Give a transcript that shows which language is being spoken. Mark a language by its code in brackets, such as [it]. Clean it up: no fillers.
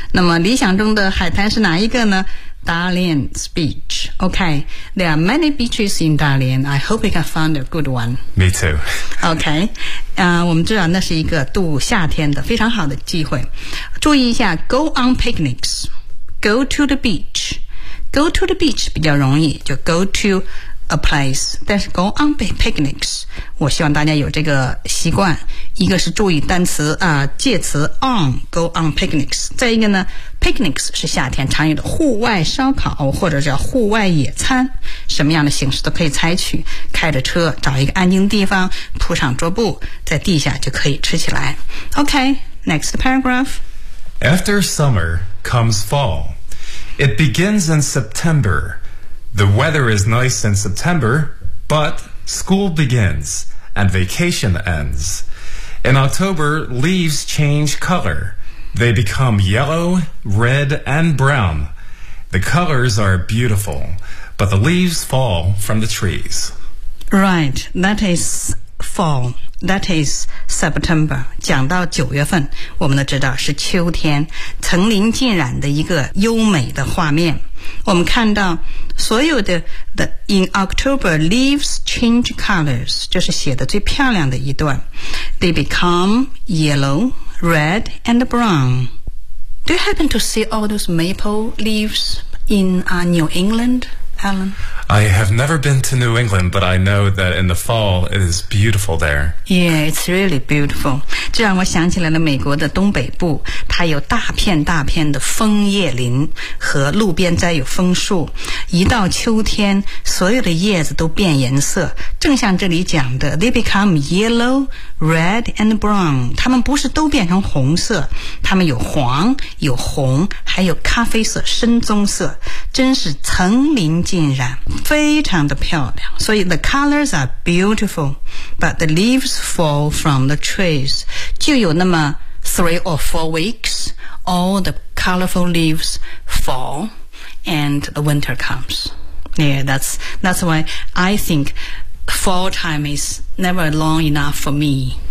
[zh] 那么理想中的海滩是哪一个呢？ [en] Dalian's beach. Okay, there are many beaches in Dalian. I hope we can find a good one. Me too. [zh] Okay, 我们知道那是一个度夏天的非常好的机会。注意一下 , [en] go on picnics, go to the beach. Go to the beach [zh] 比较容易就 [en] go to a place. [zh] 但是 [en] go on picnics, [zh] 我希望大家有这个习惯。一个是注意单词啊、介词 on, [en] go on picnics. [zh] 再一个呢Picnics 是夏天常有的户外烧烤或者叫户外野餐什么样的形式都可以采取开着车找一个安静地方铺上桌布在地下就可以吃起来 [en] OK, next paragraph After summer comes fall It begins in September The weather is nice in September But school begins And vacation ends In October, leaves change colorThey become yellow, red, and brown. The colors are beautiful, but the leaves fall from the trees. Right, that is fall. That is September. [zh] 讲到九月份，我们都知道是秋天，层林尽染的一个优美的画面。我们看到所有的 [en] the in October leaves change colors， [zh] 这是写的最漂亮的一段。 [en] They become yellow, red, and brown. Do you happen to see all those maple leaves in New England? Alan? I have never been to New England, but I know that in the fall, it is beautiful there. Yeah, it's really beautiful. [zh] 这让我想起来了美国的东北部，它有大片大片的枫叶林和路边栽有枫树。一到秋天，所有的叶子都变颜色，正像这里讲的 [en] they become yellow, red, and brown. [zh] 它们不是都变成红色，它们有黄，有红，还有咖啡色，深棕色，真是层林尽染，非常的漂亮。所以 [en] the colors are beautiful, but the leaves fall from the trees. [zh] 就有那么 [en] three or four weeks, all the colorful leaves fall, and the winter comes. Yeah, that's why I think fall time is never long enough for me.